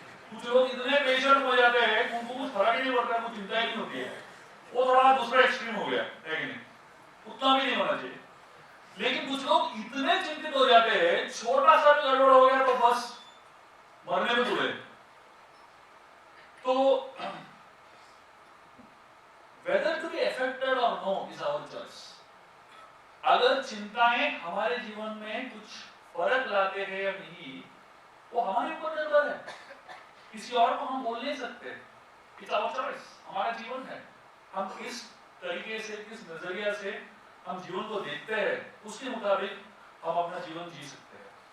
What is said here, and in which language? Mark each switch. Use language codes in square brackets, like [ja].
[hi] कुछ लोग इतने पेशेंट हो जाते हैं, उनको कुछ फर्क ही नहीं पड़ता, कुछ चिंता ही नहीं होती है। वो थोड़ा दूसरा एक्सट्रीम हो गया है कि नहीं, उतना भी नहीं होना चाहिए। लेकिन कुछ लोग इतने चिंतित हो जाते हैं, छोटा सा भी गड़बड़ हो गया तो बस मरने में तुले। [en] तो whether to be affected or no is our choice। [hi] अगर चिंताएं हमारे जीवन में कुछ फर्क लाते हैं या नहीं, वो हमारे ऊपर निर्भर है, किसी और को हम बोल नहीं सकते। [en] it's our choice, [hi] हमारा जीवन है, हम किस तरीके से, किस नजरिया से हम जीवन को देखते हैं, उसके मुताबिक हम अपना जीवन जी सकते हैं।